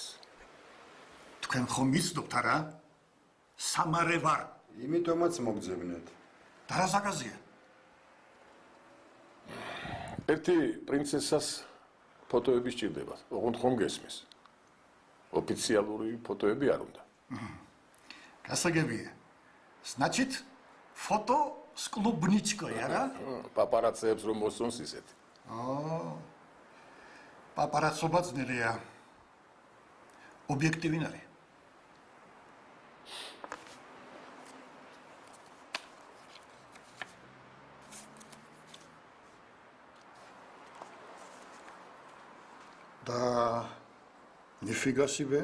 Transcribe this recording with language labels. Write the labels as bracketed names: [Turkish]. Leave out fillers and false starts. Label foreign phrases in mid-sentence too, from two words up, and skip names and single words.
[Georgian] თქვენ ხომ მიცნობთ არა? სამარე ვარ. იმიტომაც მოგძებნეთ. და რა ზაკაზია? ერთი პრინცესას ფოტოები სჭირდება. ოღონდ ხომ გესმის? ოფიციალური ფოტოები არ უნდა. გასაგებია. [Russian] Значит, фото с клубничкой, [Georgian] არა? პაპარაცებს რომ მოსწონს ისეთი. პაპარაცობა ძნელია. ობიექტივი ნარი. და [Russian] ни фига себе.